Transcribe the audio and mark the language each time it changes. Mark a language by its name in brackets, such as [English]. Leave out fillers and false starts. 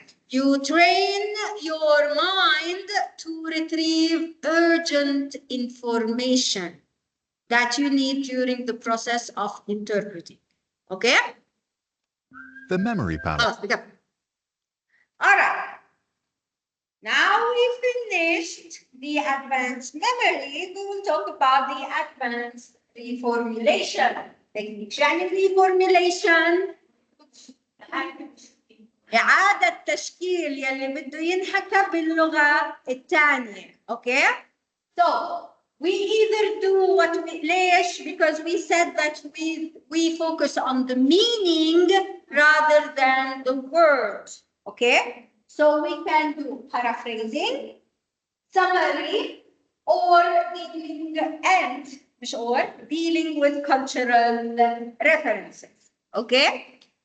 [English] You train your mind to retrieve urgent information that you need during the process of interpreting, okay? The memory palace. All right. Now we finished the advanced memory, we will talk about the advanced reformulation technique. [Arabic] يعني reformulation إعادة تشكيل يلي بده ينحكى باللغة الثانية، okay? [English] So we either do what we [Arabic] ليش? [English] Because we said that we focus on the meaning rather than the word. Okay? So we can do paraphrasing, summary, or dealing and [Arabic] مش [English] or dealing with cultural references. Okay?